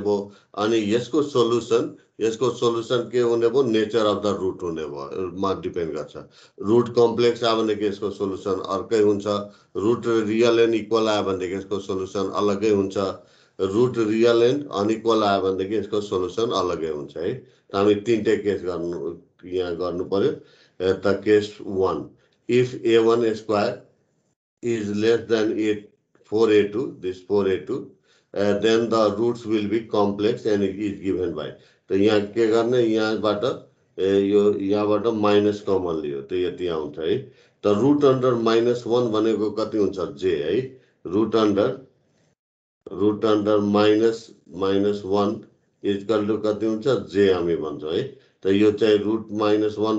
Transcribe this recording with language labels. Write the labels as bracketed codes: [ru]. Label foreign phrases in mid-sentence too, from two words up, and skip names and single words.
[ne] भयो अनि यसको सोलुसन के हुने भयो [en] nature of the root [ne] हुने भयो मा डिपेन्ड गर्छ [en] root complex [ne] आयो भनेदेखि यसको सोलुसन अर्कै हुन्छ [en] root real and equal [ne] आयो भनेदेखि यसको सोलुसन अलग्गै हुन्छ [en] root real and unequal [ne] आयो भनेदेखि यसको सोलुसन अलग्गै हुन्छ है त हामी तीनटै केस यहाँ गर्नु पर्यो त [en] case 1 if a1 square is less than 4a2 this 4a2 then the roots will be complex and it is given by [ne] तो यहाँ के गर्ने यहाँबाट यो यहाँबाट माइनस कमन लियो त यति आउँछ है त [en] root under -1 [ne] भनेको कति हुन्छ j है रुट [en] under -1 equal to [ne] कति हुन्छ j हामी भन्छौँ है त यो चाहिँ रुट -1